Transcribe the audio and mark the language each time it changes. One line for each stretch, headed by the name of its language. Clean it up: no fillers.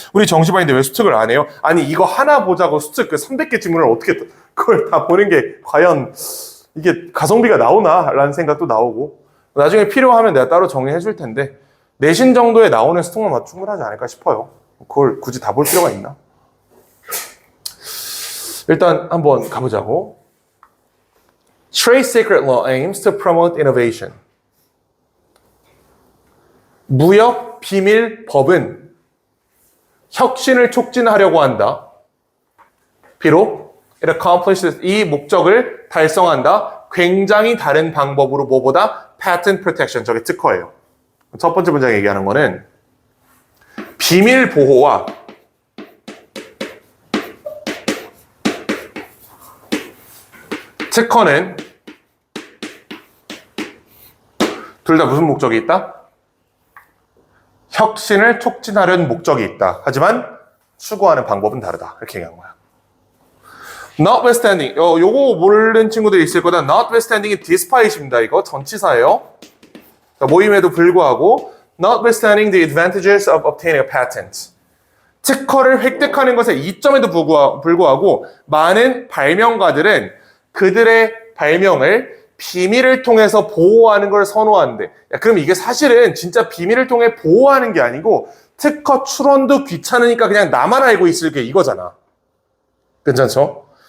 Korean: 우리 정시반인데 왜 수특을 안 해요? 아니 이거 하나 보자고 수특 그 300개 지문을 어떻게 그걸 다 보는 게 과연 이게 가성비가 나오나? 라는 생각도 나오고 나중에 필요하면 내가 따로 정리해 줄 텐데 내신 정도에 나오는 수특만 충분하지 않을까 싶어요. 그걸 굳이 다 볼 필요가 있나? 일단 한번 가보자고.
English: Trade Secret Law aims to promote innovation.
Korean: 무역 비밀 법은 혁신을 촉진하려고 한다. 비록
English: it accomplishes
Korean: 이 목적을 달성한다. 굉장히 다른 방법으로 뭐보다 patent protection 저게 특허예요. 첫 번째 문장에 얘기하는 거는 비밀 보호와 특허는 둘 다 무슨 목적이 있다? 혁신을 촉진하려는 목적이 있다. 하지만 추구하는 방법은 다르다. 이렇게 얘기한 거야. Notwithstanding, 요거 모르는 친구들이 있을 거다. Notwithstanding이 despite입니다. 이거 전치사예요. 모임에도 불구하고
English: Notwithstanding the advantages of obtaining a patent.
Korean: 특허를 획득하는 것의 이점에도 불구하고 많은 발명가들은 그들의 발명을 비밀을 통해서 보호하는 걸 선호하는데 그럼 이게 사실은 진짜 비밀을 통해 보호하는 게 아니고 특허 출원도 귀찮으니까 그냥 나만 알고 있을게 이거잖아. 괜찮죠?